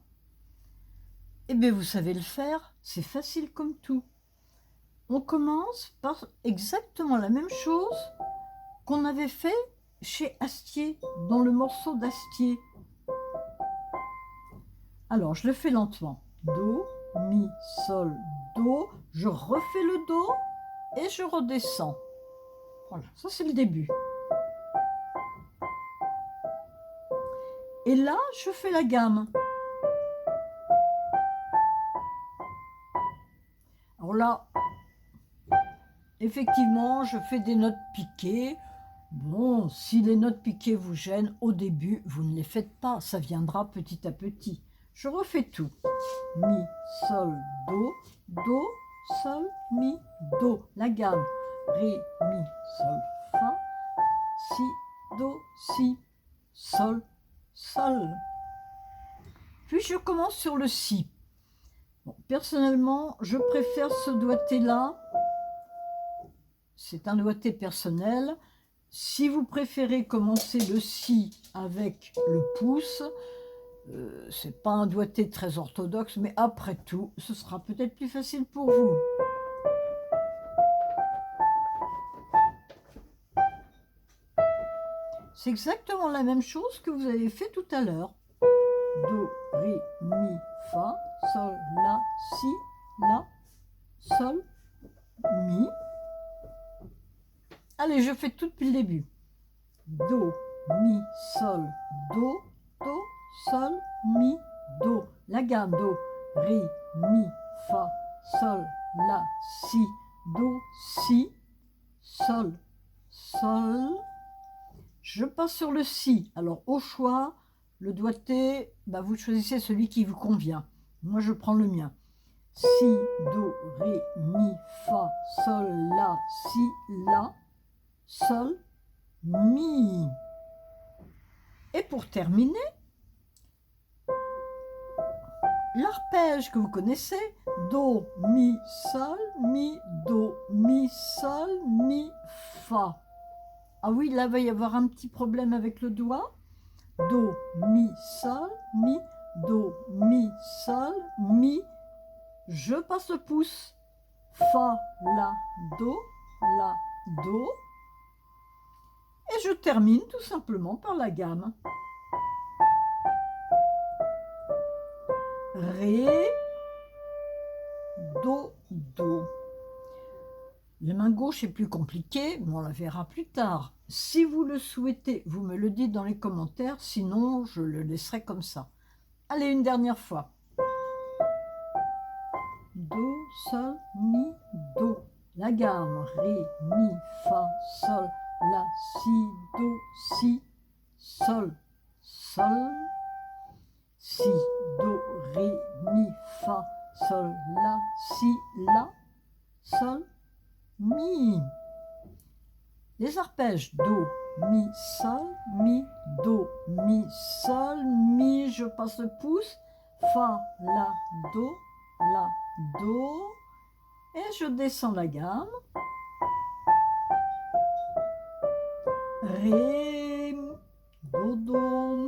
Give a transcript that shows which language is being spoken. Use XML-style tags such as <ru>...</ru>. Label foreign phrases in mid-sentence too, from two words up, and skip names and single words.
<fr>Eh bien, vous savez le faire, c'est facile comme tout. On commence par exactement la même chose qu'on avait fait chez Astier, dans le morceau d'Astier. Alors, je le fais lentement. Do, mi, sol, do. Je refais le do et je redescends. Voilà, ça c'est le début. Et là, je fais la gamme. Alors là, effectivement, je fais des notes piquées. Bon, si les notes piquées vous gênent au début, vous ne les faites pas, ça viendra petit à petit. Je refais tout. Mi, sol, do, do, sol, mi, do. La gamme. Ré, mi, sol, fa, si, do, si, sol, sol. Puis je commence sur le si. Bon, personnellement, je préfère ce doigté-là. C'est un doigté personnel. Si vous préférez commencer le si avec le pouce, c'est pas un doigté très orthodoxe, mais après tout, ce sera peut-être plus facile pour vous. C'est exactement la même chose que vous avez fait tout à l'heure. Do, ré, mi, fa, sol, la, si, la, sol, mi. Allez, je fais tout depuis le début. Do, mi, sol, do, do, sol, mi, do. La gamme do, ré, mi, fa, sol, la, si, do, si, sol, sol. Je passe sur le si. Alors au choix, le doigté, vous choisissez celui qui vous convient. Moi je prends le mien. Si, do, ré, mi, fa, sol, la, si, la, sol, mi. Et pour terminer, l'arpège que vous connaissez, do, mi, sol, mi, do, mi, sol, mi, fa. Ah oui, là, il va y avoir un petit problème avec le doigt. Do, mi, sol, mi, do, mi, sol, mi. Je passe le pouce. Fa, la, do, do. Et je termine tout simplement par la gamme. Ré, do, do. La main gauche est plus compliquée, mais on la verra plus tard. Si vous le souhaitez, vous me le dites dans les commentaires, sinon je le laisserai comme ça. Allez, une dernière fois. Do, sol, mi, do. La gamme, ré, mi, fa, sol, la, si, do, si, sol, sol. Si, do, ré, mi, fa, sol, la, si, la, sol, mi. Les arpèges do, mi, sol, mi, do, mi, sol, mi, je passe le pouce, fa, la, do, et je descends la gamme, ré, do, do.</fr>